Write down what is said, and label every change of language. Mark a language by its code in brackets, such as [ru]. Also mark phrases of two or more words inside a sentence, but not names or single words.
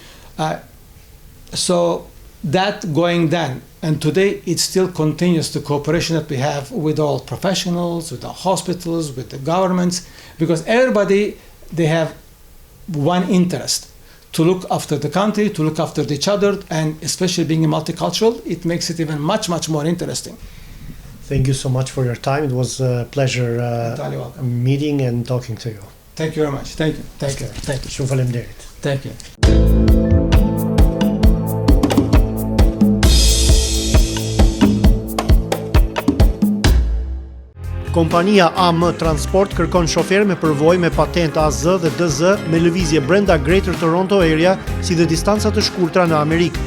[en] So that going then, and today it still continues the cooperation that we have with all professionals, with the hospitals, with the governments, because everybody, they have one interest: to look after the country, to look after each other, and especially being multicultural, it makes it even much, much more interesting. Thank you so much for your time. It was a pleasure meeting and talking to you. Thank you very much. Thank you. Thank you. Thank you. [sq] Shumë faleminderit. [en] Thank you. [sq] Kompania AM Transport kërkon shofer me përvojë me patent AZ dhe DZ me lëvizje brenda Greater Toronto Area si dhe distanca të shkurtra në Amerikë.